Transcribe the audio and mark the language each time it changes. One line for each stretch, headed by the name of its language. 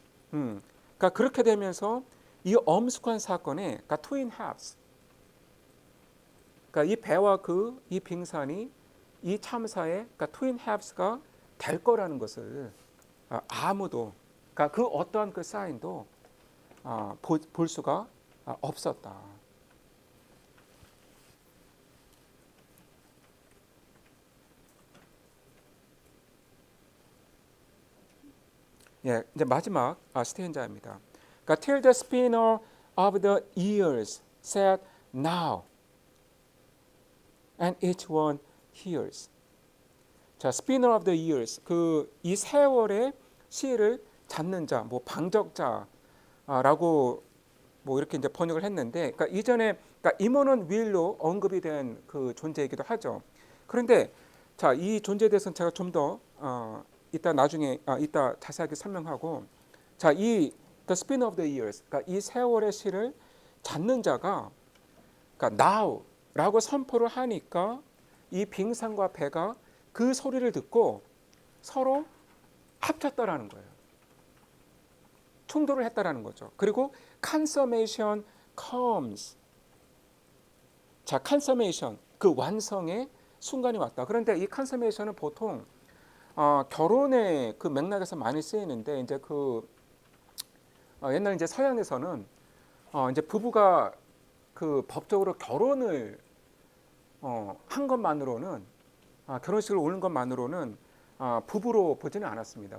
Korean: 그러니까 그렇게 되면서 이 엄숙한 사건에 그러니까 트윈 합스, 그러니까 이 배와 이 빙산이 이 참사의 그러니까 트윈 합스가 될 거라는 것을 아무도 그러니까 그 어떠한 그 사인도 볼 수가 없었다. 예, 이제 마지막 스탠자입니다.
English: 그러니까 till the spinner of the years said now, and each one hears.
Korean: 자, spinner of the years, 이 세월의 시를 잡는 자, 뭐 방적자라고 뭐 이렇게 이제 번역을 했는데, 그러니까 이전에 그러니까 임원은 will로 언급이 된 그 존재이기도 하죠. 그런데 자, 이 존재에 대해서는 제가 좀 더 이따 나중에 이따 자세하게 설명하고, 자, the spinner of the years, 그러니까 이 세월의 시를 잡는 자가 그러니까 now라고 선포를 하니까 이 빙산과 배가 그 소리를 듣고 서로 합쳤다라는 거예요. 충돌을 했다라는 거죠.
English: 그리고 consummation comes.
Korean: 자, consummation, 그 완성의 순간이 왔다. 그런데 이 consummation은 보통 결혼의 그 맥락에서 많이 쓰이는데 이제 옛날 이제 서양에서는 이제 부부가 그 법적으로 결혼을 한 것만으로는 결혼식을 올린 것만으로는 부부로 보지는 않았습니다.